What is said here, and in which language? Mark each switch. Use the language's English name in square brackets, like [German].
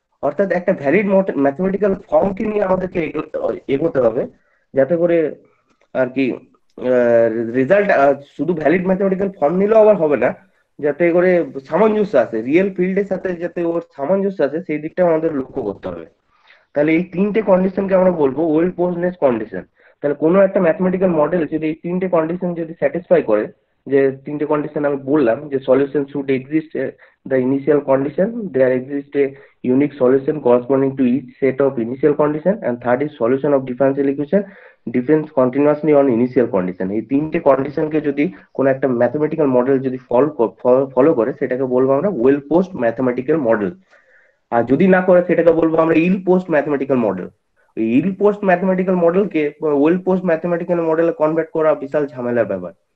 [Bangla] অর্থাৎ একটা valid mathematical ফর্মকে নিয়ে আমাদেরকে এগোতে হবে, যাতে করে আর কি রেজাল্ট শুধু ভ্যালিড ম্যাথমেটিক্যাল ফর্ম নিলেও আবার হবে না, যাতে করে সামঞ্জস্য আছে রিয়েল ফিল্ডের সাথে, যাতে ওর সামঞ্জস্য আছে সেই দিকটা আমাদের লক্ষ্য করতে হবে। তাহলে এই তিনটে কন্ডিশনকে আমরা বলবো ওয়েল পোজনেস কন্ডিশন। তাহলে কোনো একটা ম্যাথমেটিক্যাল মডেল যদি এই তিনটে কন্ডিশন যদি স্যাটিসফাই করে, যে তিনটে কন্ডিশন আমি বললাম, যে [English] Solution should exist the initial condition, there exists a unique solution corresponding to each set of initial condition, and third is solution of differential equation depends continuously on initial condition। [Bangla] এই তিনটে কন্ডিশনকে যদি কোনো একটা mathematical model যদি follow করে সেটাকে বলবো আমরা ওয়েল পোস্ট ম্যাথমেটিক্যাল মডেল। আর যদি না করে সেটাকে বলবো আমরা ইল পোস্ট ম্যাথমেটিক্যাল মডেল। ইল post mathematical মডেলকে well post mathematical মডেলে কনভার্ট করা বিশাল ঝামেলার ব্যাপার।